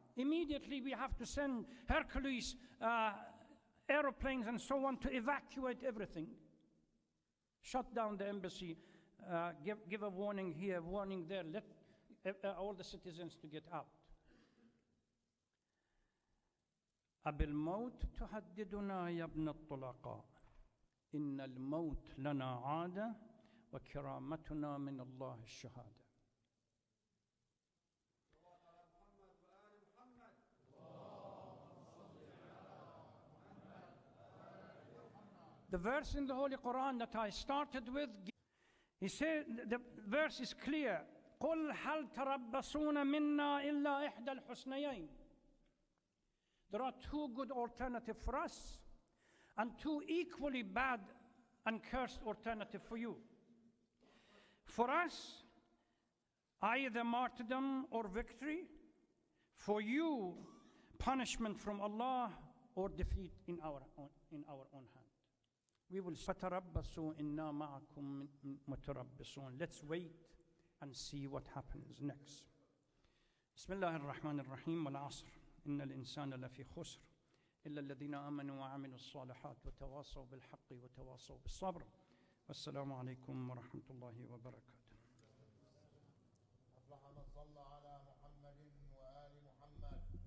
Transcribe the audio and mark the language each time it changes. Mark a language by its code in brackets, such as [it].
[en] Immediately we have to send Hercules aeroplanes and so on to evacuate everything. Shut down the embassy, give a warning here, warning there, let all the citizens to get out. [ar] أبالموت تهددنا يا ابن الطلقاء إن الموت لنا عادة وكرامتنا من الله الشهادة. [en] The verse in the Holy Quran that I started with, he said, the verse is clear. [ar] قُلْ هَلْ تَرَبَّصُونَ مِنَّا إِلَّا إِحْدَى الْحُسْنَيَيْنِ. [en] There are two good alternatives for us and two equally bad and cursed alternatives for you. For us, either martyrdom or victory. For you, punishment from Allah or defeat in our own hand. We will [ar] فتربصوا إنا معكم متربصون. [en] Let's wait and see what happens next. [ar] بسم الله الرحمن الرحيم والعصر إن الإنسان لفي خسر إلا الذين آمنوا وعملوا الصالحات وتواصوا بالحق وتواصوا بالصبر والسلام عليكم ورحمة الله وبركاته. أفلح من صلى على محمد وآل محمد.